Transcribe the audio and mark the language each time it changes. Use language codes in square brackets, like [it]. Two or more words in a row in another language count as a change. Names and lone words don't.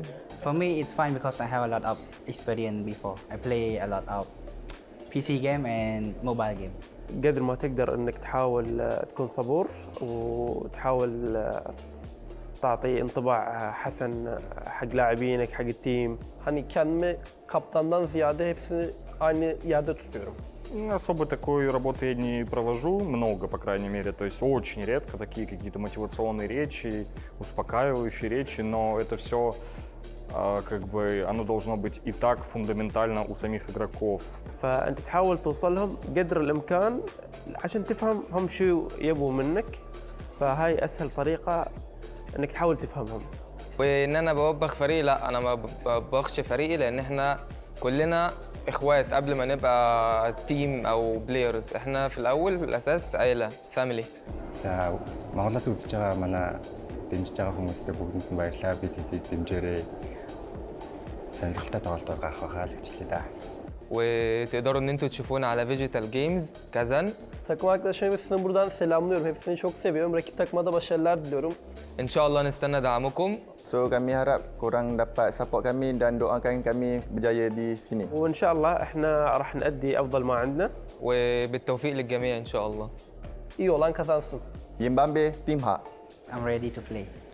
[en] For me it's fine because I have a lot of experience before. I play a lot of PC game and mobile game. [ar] قدر ما تقدر انك تحاول تكون صبور وتحاول تعطي انطباع حسن حق لاعبينك حق التيم. [tr] Hani kendimi kaptandan ziyade hepsini aynı yerde tutuyorum. [ru] Особо такой работы я не провожу, много, по крайней мере, то есть очень редко такие какие-то мотивационные речи, успокаивающие речи, но это все как бы оно должно быть и так фундаментально у самих игроков. [ar] فأنت تحاول توصل لهم قدر الإمكان عشان تفهم هم شو يبوا منك فهاي أسهل طريقة إنك تحاول تفهمهم. وإن أنا بوبخ فريقي لا أنا ما بوبخش فريقي لأن إحنا كلنا إخوات قبل ما نبقى تيم أو بلايرز إحنا في الأول في الأساس عيلة فاميلي. [mn] Монголд үзэж байгаа манай дэмжиж байгаа хүмүүстээ бүгдэнд нь баярлалаа. Бид дэмжээрэй. Сонирхолтой тоглолтоор гарах байхаа л хичээлээ да. [ar] وتقدروا إن أنتوا تشوفونا على Phygital Games Kazan. [tr] Takım arkadaşlarım hepsini buradan selamlıyorum. Hepsini çok seviyorum. Rakip takıma da başarılar diliyorum. [ar] إن شاء الله نستنى دعمكم. [ms] So kami harap korang dapat support kami dan doakan kami berjaya di sini. [ar] وإن شاء الله إحنا راح نأدي أفضل ما عندنا. وبالتوفيق للجميع إن شاء الله. [tr] İyi olan kazansın. Yimbambe Team Ha. [en] I'm ready to play.